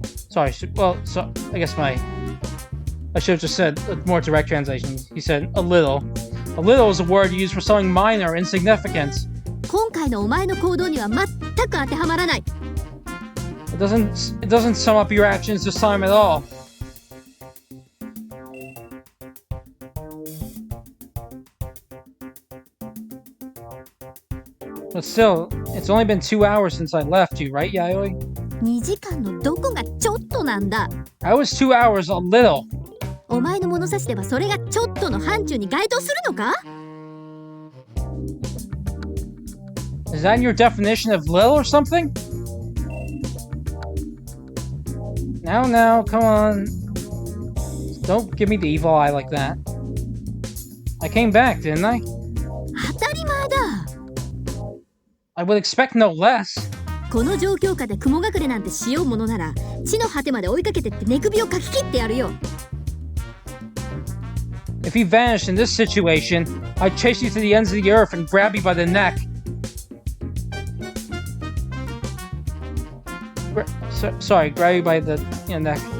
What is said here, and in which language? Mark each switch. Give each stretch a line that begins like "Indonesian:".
English: Sorry, so I guess I should have just said a more direct translation. He said a little. A little is a word used for something minor or insignificant.
Japanese: 今回のお前の行動には全く当てはまらない。
English: It doesn't sum up your actions this time at all. But still, it's only been 2 hours since I left you, right, Yayoi?
Japanese: 2時間のどこがちょっとなんだ。
English: I was 2 hours a little.
Japanese: お前の物差しではそれがちょっとの範疇に該当するのか？
English: Is that your definition of little or something? Now, come on. Don't give me the evil eye like that. I came back, didn't I?
Japanese: 当たり前だ。
English: I would expect no less.
Japanese: この状況下で雲隠れなんてしようものなら、地の果てまで追いかけてって寝首をかき切ってやるよ。
English: If you vanished in this situation, I'd chase you to the ends of the earth and grab you by the neck. Sorry, grab you by the neck.